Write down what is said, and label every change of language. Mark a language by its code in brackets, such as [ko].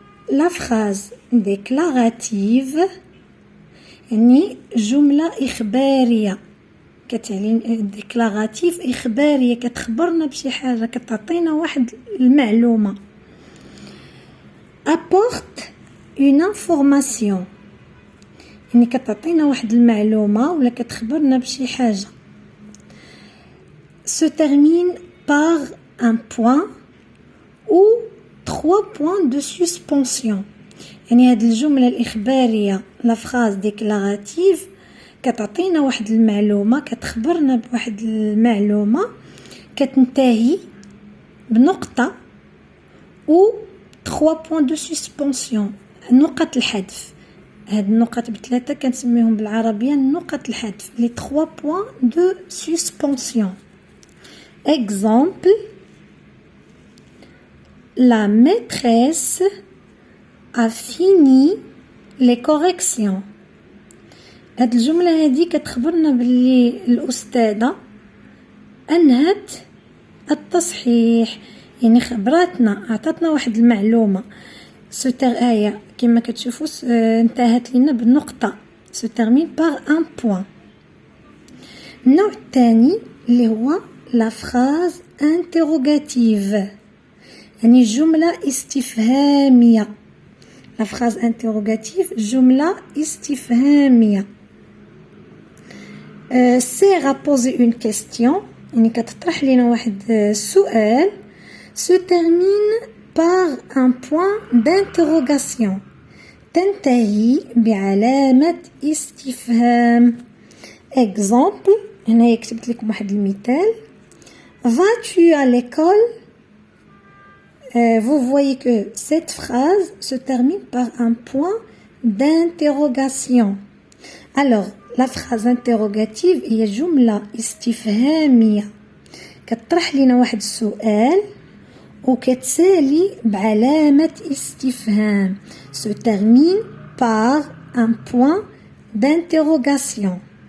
[fr] la phrase déclarative [ar] يعني جملة إخبارية، كتعني ديكلاراتيف إخبارية، كتخبرنا بشي حاجة، كتعطينا واحد المعلومة. [fr] apporte une information [ar] يعني كتعطينا واحد المعلومة ولا كتخبرنا بشي حاجة. [fr] se termine par un point ou 3 points de suspension. [ar] يعني هاد الجملة الإخبارية [fr] la phrase déclarative [ar] كتعطينا واحد المعلومة، كتخبرنا بواحد المعلومة، كتنتهي بنقطة و [fr] 3 points de suspension، [ar] نقط الحذف. هاد النقط بثلاثة كنسميهم بالعربية نقط الحذف، [fr] les 3 points de suspension. exemple: la maîtresse a fini les corrections. [ar] هاد الجملة هادي كتخبرنا باللي الأستاذة أنهت التصحيح، يعني خبراتنا، عطاتنا واحد المعلومة. آية كما كتشوفوا انتهت لنا بالنقطة. [fr] se termine par un point. [ar] النوع الثاني اللي هو [fr] la phrase interrogative، [ar] يعني جملة استفهامية. [fr] la phrase interrogative [ar] جملة استفهامية. [fr] sert à poser une question [ar] يعني كتطرح لنا واحد السؤال. [fr] se termine par un point d'interrogation [ar] تنتهي بعلامة استفهام. exemple هنا كتبت لكم واحد المثال: [fr] vas-tu à l'école? Vous voyez que cette phrase se termine par un point d'interrogation. Alors la phrase interrogative [ar] هي جملة استفهامية كتطرح لنا واحد السؤال وكتسالي بعلامة استفهام. [fr] se termine par un point d'interrogation.